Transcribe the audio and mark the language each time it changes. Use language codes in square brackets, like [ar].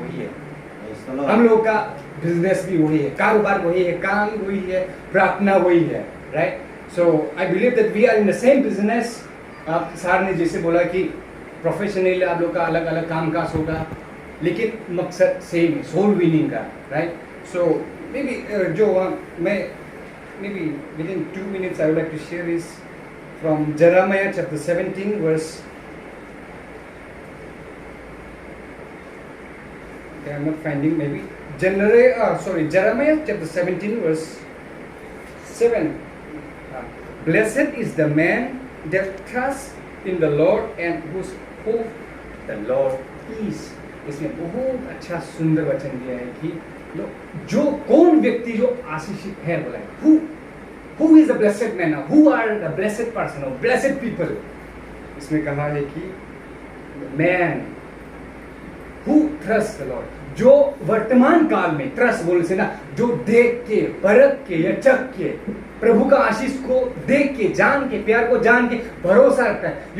[hi] वही है हम लोग का बिजनेस, भी वही है, कारोबार वही है, काम वही है, प्रार्थना वही है, right. [en] So I believe that we are in the same business. [hi] आप सर ने जैसे बोला कि प्रोफेशनली आप लोग का अलग अलग काम काज होगा, लेकिन मकसद सेम है, सोल विनिंग का, राइट। [en] so maybe [hi] जो मैं [en] maybe within 2 minutes I would like to share is from Jeremiah chapter 17 verse, okay, I'm not finding, maybe Jeremiah chapter 17 verse 7. Blessed is the man that trusts in the Lord and whose hope the Lord is. [hi] इसमें बहुत अच्छा सुंदर वचन दिया है कि जो कौन व्यक्ति जो आशीषित है, बोला है [en] who is the blessed man, who are the blessed person or blessed people। [hi] इसमें कहा है कि [en] man who trusts the Lord, [hi] जो वर्तमान काल में, ट्रस्ट बोलने से ना, जो देख के, परख के या चख के, प्रभु का आशीष को देख के, जान के, प्यार को जान के भरोसा रखता है।